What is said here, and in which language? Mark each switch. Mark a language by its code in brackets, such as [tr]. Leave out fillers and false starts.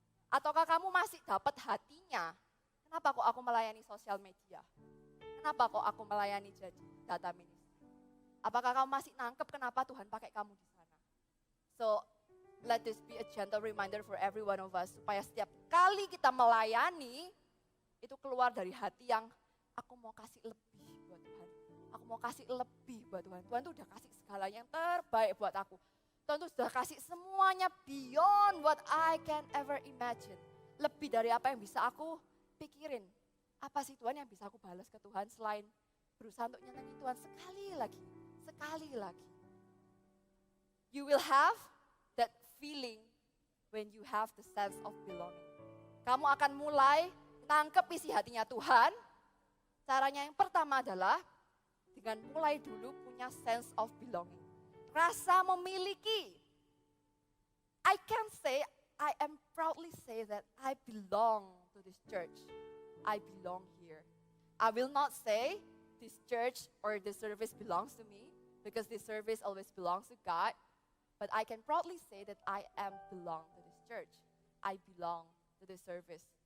[id] Ataukah kamu masih dapat hatinya? Kenapa kok aku melayani sosial media? Kenapa kok aku melayani jadi data ministry? Apakah kamu masih nangkep kenapa Tuhan pakai kamu di sana? [en] So, let this be a gentle reminder for every one of us. [id] Supaya setiap kali kita melayani, itu keluar dari hati yang aku mau kasih lebih buat Tuhan. Aku mau kasih lebih buat Tuhan. Tuhan tuh udah kasih segalanya yang terbaik buat aku. Tuhan tuh sudah kasih semuanya [en] beyond what I can ever imagine. [id] Lebih dari apa yang bisa aku pikirin. Apa sih Tuhan yang bisa aku balas ke Tuhan selain berusaha untuk nyenengin Tuhan sekali lagi. Sekali lagi. [en] You will have that feeling when you have the sense of belonging. [id] Kamu akan mulai nangkep isi hatinya Tuhan. Caranya yang pertama adalah dengan mulai dulu punya [en] sense of belonging. [id] Rasa memiliki. [en] I can say, I am proudly say that I belong to this church. I belong here. I will not say this church or this service belongs to me because this service always belongs to God. But I can proudly say that I am belong to this church. I belong to this service.